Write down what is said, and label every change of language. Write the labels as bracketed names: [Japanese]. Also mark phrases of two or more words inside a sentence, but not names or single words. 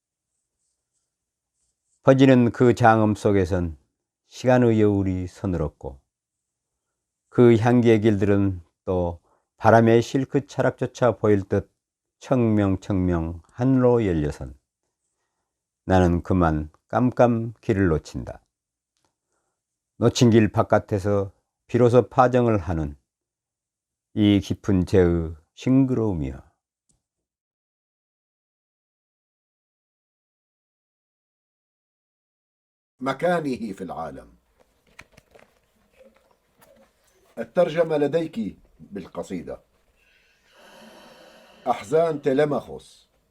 [Korean] 퍼지는 그 장엄 속에선 시간의 여울이 서늘었고 그 향기의 길들은 또 바람의 실크 차락조차 보일 듯 청명청명 하늘로 열려선 나는 그만 깜깜 길을 놓친다. 놓친 길 바깥에서 비로소 파정을 하는 이 깊은 죄의 싱그러움이여. [Arabic] مكانه في العالم. الترجمة لديك بالقصيدة. أحزان تلمخوس.